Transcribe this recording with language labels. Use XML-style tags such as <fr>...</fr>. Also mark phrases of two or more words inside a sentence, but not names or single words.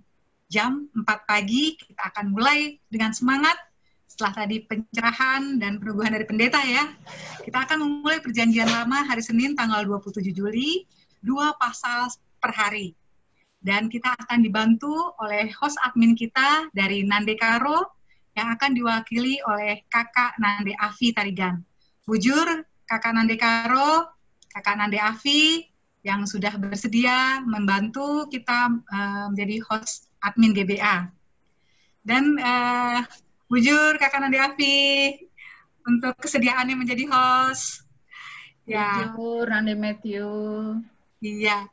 <id>Jam 4 pagi kita akan mulai dengan semangat setelah tadi pencerahan dan peneguhan dari pendeta ya. Kita akan memulai perjanjian lama hari Senin tanggal 27 Juli, 2 pasal per hari. Dan kita akan dibantu oleh</id> <en>host admin</en> <id>kita dari Nande Karo yang akan diwakili oleh Kakak Nande Afi Tarigan. Bujur Kakak Nande Karo, Kakak Nande Afi yang sudah bersedia membantu kita menjadi</id> <en>host admin</en> <id>GBA. Dan bujur Kakak Nande Afi untuk kesediaannya menjadi host. Ya. Bujur Nande Matthew. Iya.</id>